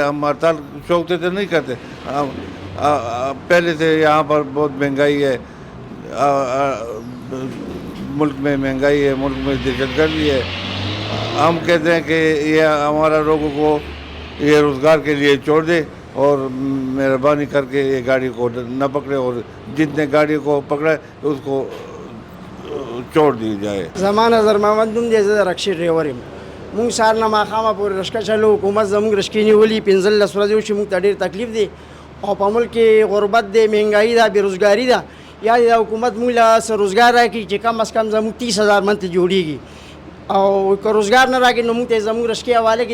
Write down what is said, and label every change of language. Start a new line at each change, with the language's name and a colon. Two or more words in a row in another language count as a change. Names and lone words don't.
Urdu: ہم ہڑتال شوق سے نہیں کرتے۔ پہلے سے یہاں پر بہت مہنگائی ہے، ملک میں مہنگائی ہے، ملک میں دہشتگردی ہے. ہم کہتے ہیں کہ یہ ہمارا لوگوں کو یہ روزگار کے لیے چھوڑ دے اور مہربانی کرکے یہ گاڑی کو نہ پکڑے اور جتنے گاڑی کو پکڑے اس کو چھوڑ دی جائے.
Pashto: زمان زرمامد نوم دی، زه رکشي ډریور یم. مونږ سهار نه ماښامه پورې رشکه چلو. حکومت زموږ رشکې نیولي 15 ورځې وشي، موږ ته ډېر تکلیف دی او په ملک کې غربت دی، مهنګایي ده، بېروزګاري ده. یا د حکومت موږ له څه روزګار راکړي چې
Urdu: کم از کم
Pashto: زموږ 30,000 من ته جوړېږي، او که روزګار نه راکړي نو موږ ته زموږ رشکې حواله کړي.